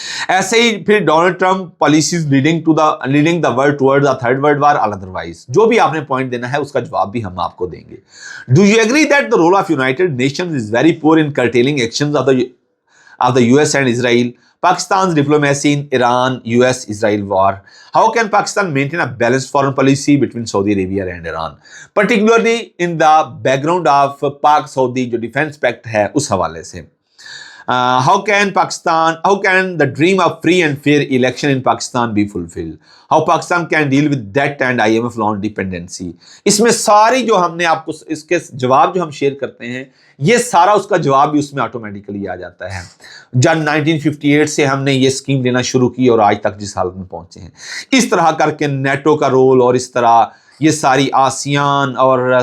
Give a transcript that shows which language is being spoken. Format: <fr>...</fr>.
<hi>ऐसे ही फिर</hi> <en>Donald Trump policies leading the world towards a third world war</en> <hi>और otherwise, जो भी आपने पॉइंट देना है उसका जवाब भी हम आपको देंगे।</hi> <en>Do you agree that the role of United Nations is very poor in curtailing actions of the US and Israel, Pakistan's diplomacy in Iran, US-Israel war? How can Pakistan maintain a balanced foreign policy between Saudi Arabia and Iran, particularly in the background of Pak-Saudi</en> <hi>जो defense pact है उस हवाले से?</hi> <en>How can the dream of free and fair election in Pakistan be fulfilled? How Pakistan can deal with debt and IMF loan dependency?</en> <hi>इसमें सारी जो हमने आपको इसके जवाब जो हम शेयर करते हैं, ये सारा उसका जवाब भी उसमें ऑटोमेटिकली आ जाता है। जब 1958 से हमने ये स्कीम लेना शुरू की और आज तक जिस हालत में पहुंचे हैं, इस तरह करके नेटो का रोल और इस तरह ये सारी आसियान और</hi>